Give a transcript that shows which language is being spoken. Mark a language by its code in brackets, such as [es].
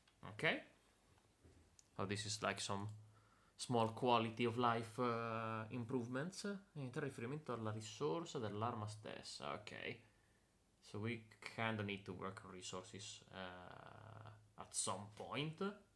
[en] Okay. Oh, this is like some small quality of life improvements. [it] Niente riferimento alla risorsa dell'arma stessa. [en] Ok. So we kind of need to work on resources at some point.